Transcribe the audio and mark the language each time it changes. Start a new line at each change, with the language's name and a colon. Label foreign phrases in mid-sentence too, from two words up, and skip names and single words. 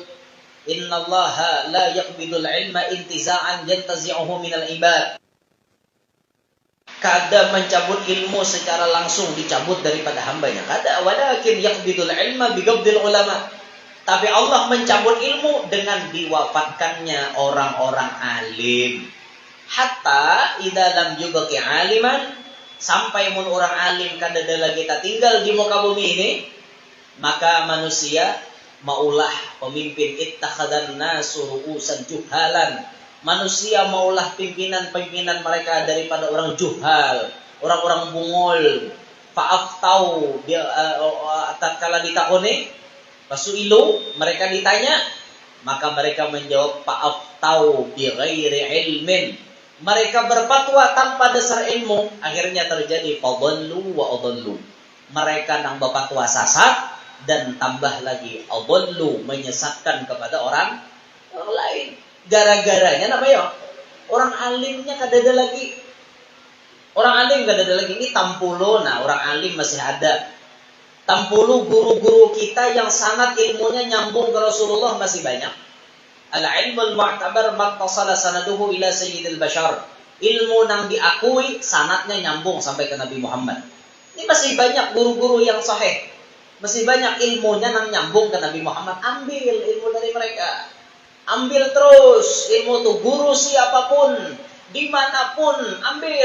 Arabic: إن الله لا يقبض العلم انتزاعا ينتزعه من العباد.
Banjar: Kada mencabut ilmu secara langsung dicabut daripada hambanya. Kada,
Arabic: ولكن يقبض العلم بقبض العلماء.
Banjar: Tapi Allah mencabut ilmu dengan diwafatkannya orang-orang alim.
Arabic: حتى إذا لم يبق عالما,
Banjar: sampai mun orang alim kada ada lagi tak tinggal di muka bumi ini, maka manusia maulah pemimpin
Arabic: اتخذ الناس رؤوسا جهالا.
Banjar: Manusia maulah pimpinan-pimpinan mereka daripada orang juhal, orang-orang bungul. fa'aftau tatkala ditakoni fasuilu, mereka ditanya, maka mereka menjawab
Arabic: فأفتوا بغير علم.
Banjar: Mereka berfatwa tanpa dasar ilmu, akhirnya terjadi
Arabic: فضلوا وأضلوا.
Banjar: Mereka nang berfatwa sesat dan tambah lagi adallu, menyesatkan kepada orang lain. Gara-garanya namanya orang alimnya kadada lagi. Orang alim kadada lagi, ini tampulo. Nah, orang alim masih ada. Tampulu guru-guru kita yang sangat ilmunya nyambung ke Rasulullah masih banyak.
Arabic: العلم المعتبر ما اتصل سنده إلى سيد البشر.
Banjar: Ilmu nang diakui sanadnya nyambung sampai ke Nabi Muhammad. Ini masih banyak guru-guru yang sahih. Masih banyak ilmunya nang nyambung ke Nabi Muhammad. Ambil ilmu dari mereka. Ambil terus ilmu tuh, guru siapapun, dimanapun, ambil.